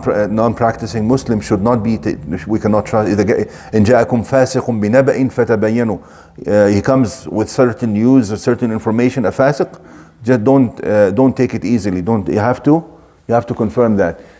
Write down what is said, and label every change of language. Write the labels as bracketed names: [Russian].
[English] Non-practicing Muslims should not be. We cannot trust. [Arabic] إن جاءكم فاسق بنبأ فتبينوا. [English] He comes with certain news or certain information. A fasiq, just don't take it easily. You have to confirm that.